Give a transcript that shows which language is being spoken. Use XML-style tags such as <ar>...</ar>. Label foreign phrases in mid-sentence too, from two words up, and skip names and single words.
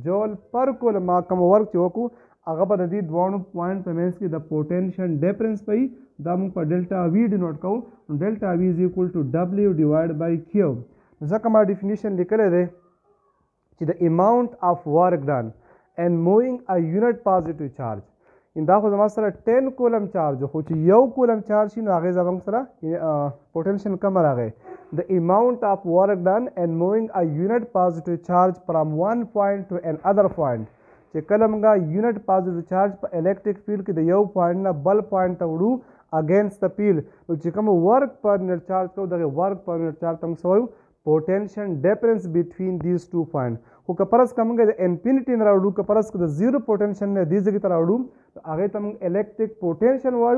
<en>joule per coulomb</en> <ps>ما کوم ورک چې وکړو هغه به د دې دواړو پوینټ په منځ کې د</ps> <en>potential difference</en> <ps>پي دا موږ په</ps> <en>delta V is equal to W divide by Q</en> <ps>ځکه ما ډیفینیشن لیکلی دی چې د</ps> <en>amount of work done and moving a unit positive charge</en> <ps>دا خو زما سره 10</ps> <en>coulomb charge</en> <ps>خو چې یو</ps> <en>coulomb charge</en> <ps>شي نو هغې زموږ سره پوټنشل کم راغی.</ps> <en>The amount of work done and moving a unit positive charge from one point to another point.</en> <ps>چې کله موږ</ps> <en>unit positive charge</en> <ps>په</ps> <en>electric field</en> <ps>کې د یو پوینټ نه بل پوینټ ته وړو اگینسٹ د فیلډ، نو چې کوم</ps> <en>work per unit charge</en> <ps>کوو دغه</ps> <en>work per unit charge</en> <ps>ته موږ څه وایو؟</ps> <en>potential difference between these two point.</en> <ps>خو که فرض که موږ د انفینټي نه راوړو، که فرض که د</ps> <en>zero potential</en> <ps>نه دې ځای ته راوړو هغې ته موږ</ps> <en>electric potential</en> <ps>وایو.</ps>